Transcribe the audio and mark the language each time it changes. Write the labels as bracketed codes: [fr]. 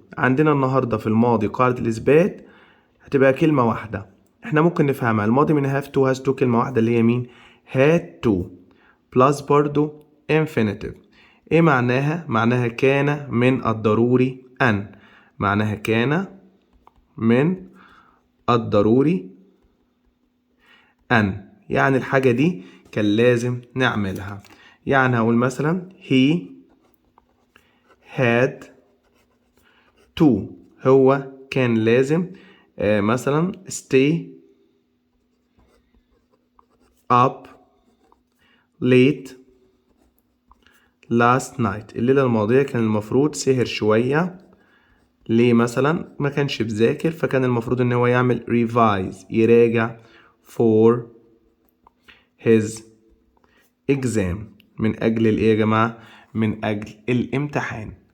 [ar] عندنا النهاردة في الماضي قاعدة الإثبات هتبقى كلمة واحدة، احنا ممكن نفهمها الماضي من [en] have to has to [ar] كلمة واحدة اللي هي مين؟ [en] had to [ar] plus برضو infinitive. ايه معناها؟ معناها كان من الضروري ان، معناها كان من الضروري ان، يعني الحاجة دي كان لازم نعملها. يعني هقول مثلا [en] he had to، [ar] هو كان لازم مثلا [en] stay up late last night. [ar] الليلة الماضية كان المفروض سهر شوية. ليه؟ مثلا ما كانش بذاكر، فكان المفروض ان هو يعمل revise يراجع [en] for his exam. [ar] من اجل الايه يا جماعة؟ من اجل الامتحان.